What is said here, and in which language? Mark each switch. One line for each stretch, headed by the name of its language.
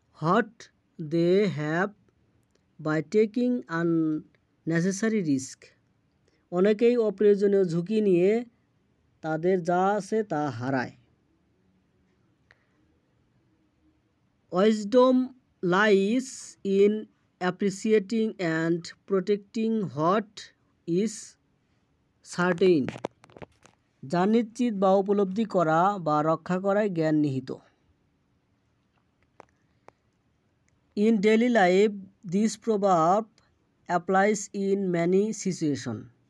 English: what they have by taking unnecessary risk.
Bangla: অনেকেই অপ্রয়োজনীয় ঝুঁকি নিয়ে তাদের যা আছে তা হারায়।
English: Wisdom lies in appreciating and protecting what is certain.
Bangla: যা নিশ্চিত বা উপলব্ধি করা বা রক্ষা করায় জ্ঞান নিহিত।
English: In daily life, this proverb applies in many situations.